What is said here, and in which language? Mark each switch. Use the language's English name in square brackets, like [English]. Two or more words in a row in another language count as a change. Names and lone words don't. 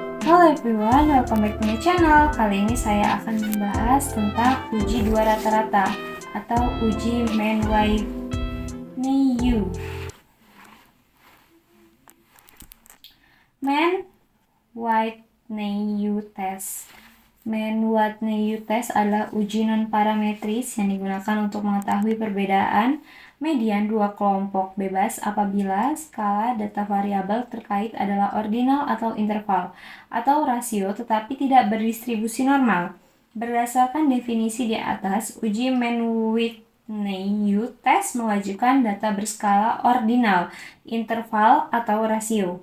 [English] Halo everyone, welcome back to my channel. [Indonesian] Kali ini saya akan membahas tentang uji dua rata-rata atau uji Mann-Whitney-U. Mann-Whitney-U test. Mann-Whitney-U test adalah uji non-parametris yang digunakan untuk mengetahui perbedaan median dua kelompok bebas apabila skala data variabel terkait adalah ordinal atau interval atau rasio tetapi tidak berdistribusi normal. Berdasarkan definisi di atas, uji Mann-Whitney-U test mewajibkan data berskala ordinal, interval, atau rasio.